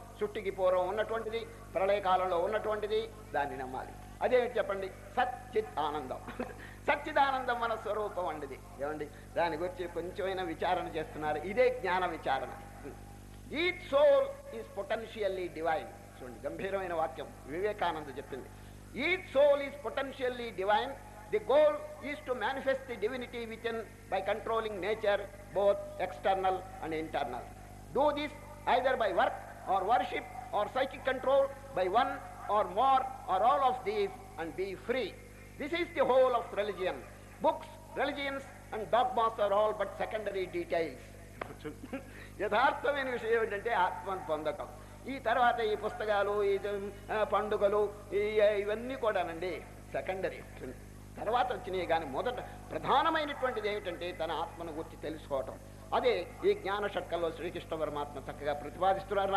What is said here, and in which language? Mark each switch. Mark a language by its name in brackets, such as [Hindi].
[Telugu] సృష్టికి పూర్వం ఉన్నటువంటిది, ప్రళయకాలంలో ఉన్నటువంటిది, దాన్ని నమ్మాలి. అదేమిటి చెప్పండి? సచ్చిత్ ఆనందం. సచ్చిదానందం మన స్వరూపం అండిది. ఏమండి దాని గురించి కొంచెమైనా విచారణ చేస్తున్నారు. ఇదే జ్ఞాన విచారణ. [English] Each soul is potentially divine. [Telugu] చూడండి గంభీరమైన వాక్యం వివేకానంద చెప్పింది. [English] Each soul is potentially divine. The goal is to manifest the divinity within by controlling nature, both external and internal. Do this either by work or worship or psychic control, by one or more or all of these, and be free. This is the whole of religion. Books, religions and dogmas are all but secondary details. [Telugu] యథార్థమైన విషయం ఏంటంటే ఆత్మను పొందటం. ఈ తర్వాత ఈ పుస్తకాలు, ఈ పండుగలు, ఇవన్నీ కూడానండి సెకండరీ, తర్వాత వచ్చినాయి. కానీ మొదట ప్రధానమైనటువంటిది ఏమిటంటే తన ఆత్మను గురించి తెలుసుకోవటం. అదే ఈ జ్ఞాన షట్కంలో శ్రీకృష్ణ పరమాత్మ చక్కగా ప్రతిపాదిస్తున్నారు.